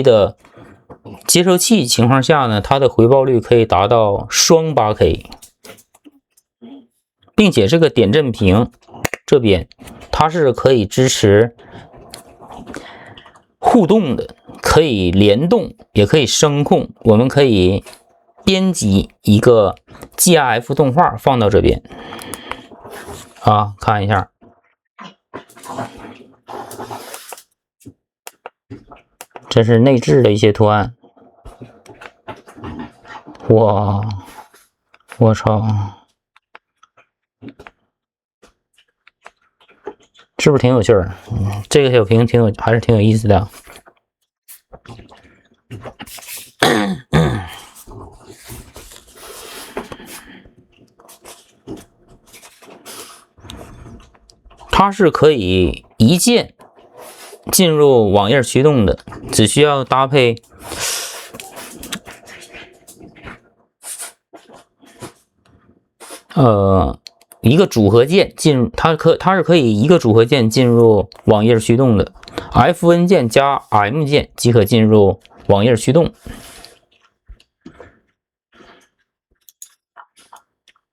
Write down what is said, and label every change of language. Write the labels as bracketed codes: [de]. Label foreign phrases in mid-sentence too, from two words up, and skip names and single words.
[zh] 的接收器情況下呢，它的回報率可以達到雙 8K，並且這個點陣屏這邊它是可以支持互動的，可以聯動，也可以聲控。我們可以編輯一個 GIF 動畫放到這邊啊，看一下。這是內置的一些圖案，哇，我操，是不是挺有趣兒？這個小屏還是挺有意思的。它是可以一鍵進入網頁驅動的，只需要搭配一個組合鍵進入，它是可以一個組合鍵進入網頁驅動的 ，FN 鍵加 M 鍵即可進入網頁驅動。